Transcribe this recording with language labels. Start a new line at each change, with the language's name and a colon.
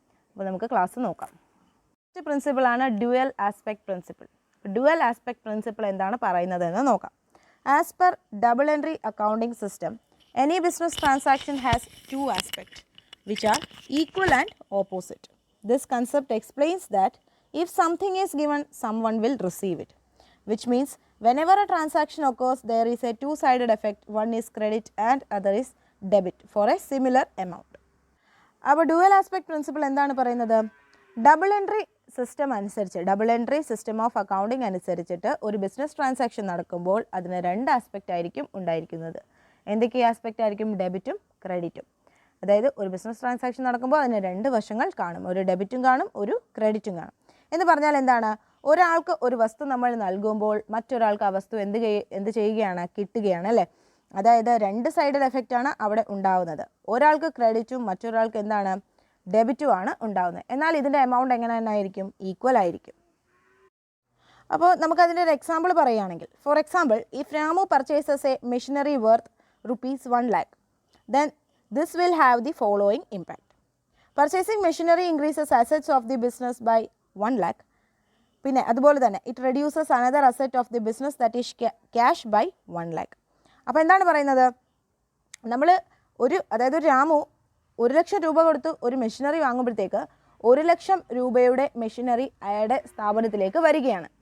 Malayalam: അപ്പോൾ നമുക്ക് ക്ലാസ് നോക്കാം. First പ്രിൻസിപ്പിളാണ് dual aspect principle. Dual aspect principle എന്താണ് പറയുന്നതെന്ന് നോക്കാം.
English: As per double entry accounting system, any business transaction has 2 aspects which are equal and opposite. This concept explains that if something is given, someone will receive it, which means whenever a transaction occurs, there is a two-sided effect. One is credit and other is debit for a similar amount.
Malayalam: അപ്പോൾ dual aspect principle എന്താണ് പറയുന്നത്? Double entry system അനുസരിച്ച്, double entry system of accounting അനുസരിച്ചിട്ട് ഒരു business transaction നടക്കുമ്പോൾ അതിന് 2 aspect ആയിരിക്കും ഉണ്ടായിരിക്കുന്നത്. എന്തൊക്കെ ആസ്പെക്റ്റ് ആയിരിക്കും? ഡെബിറ്റും ക്രെഡിറ്റും. അതായത് ഒരു ബിസിനസ് ട്രാൻസാക്ഷൻ നടക്കുമ്പോൾ അതിന് 2 വശങ്ങൾ കാണും. ഒരു ഡെബിറ്റും കാണും, ഒരു ക്രെഡിറ്റും കാണും. എന്ന് പറഞ്ഞാൽ എന്താണ്? ഒരാൾക്ക് ഒരു വസ്തു നമ്മൾ നൽകുമ്പോൾ മറ്റൊരാൾക്ക് ആ വസ്തു എന്ത് ചെയ്യുകയാണ്? കിട്ടുകയാണ്, അല്ലേ? അതായത് 2 സൈഡഡ് എഫക്റ്റ് ആണ് അവിടെ ഉണ്ടാവുന്നത്. ഒരാൾക്ക് ക്രെഡിറ്റും മറ്റൊരാൾക്ക് എന്താണ്? ഡെബിറ്റും ആണ് ഉണ്ടാവുന്നത്. എന്നാൽ ഇതിൻ്റെ എമൗണ്ട് എങ്ങനെ തന്നെ ആയിരിക്കും? ഈക്വൽ ആയിരിക്കും. അപ്പോൾ നമുക്കതിൻ്റെ ഒരു എക്സാമ്പിൾ പറയുകയാണെങ്കിൽ,
English: For example, if Ramu purchases a machinery worth ₹1 lakh, then this will have the following impact. Purchasing machinery increases assets of the business by 1 lakh.
Malayalam: പിന്നെ അതുപോലെ തന്നെ
English: It reduces another asset of the business that is cash by 1 lakh.
Malayalam: അപ്പോൾ എന്താണ് പറയുന്നത്? നമ്മൾ അതായത് ഒരു രാമു 1 ലക്ഷം രൂപ കൊടുത്ത് ഒരു മെഷീനറി വാങ്ങുമ്പോഴത്തേക്ക് 1 ലക്ഷം രൂപയുടെ മെഷീനറി അയാളുടെ സ്ഥാപനത്തിലേക്ക് വരികയാണ്.